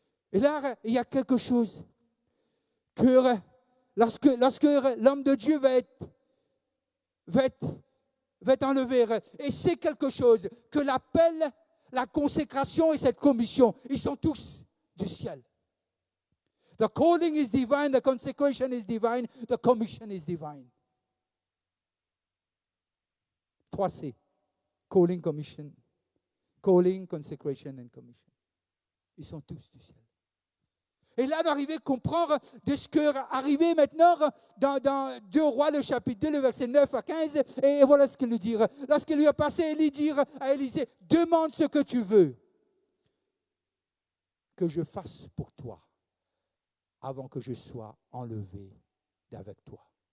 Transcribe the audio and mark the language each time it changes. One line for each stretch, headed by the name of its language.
French: Et là, il y a quelque chose que lorsque l'homme de Dieu va être enlevé, et c'est quelque chose que l'appel, la consécration et cette commission, ils sont tous du ciel.
English: The calling is divine, the consecration is divine, the commission is divine. 3C. Calling, commission. Calling, consecration and commission.
French: Ils sont tous du ciel. Et là, d'arriver à comprendre de ce qui est arrivé maintenant dans 2 Rois, le chapitre 2, le verset 9 à 15. Et voilà ce qu'il lui dit. Lorsqu'il lui a passé Élie dire à Élisée, demande ce que tu veux que je fasse pour toi avant que je sois enlevé d'avec toi.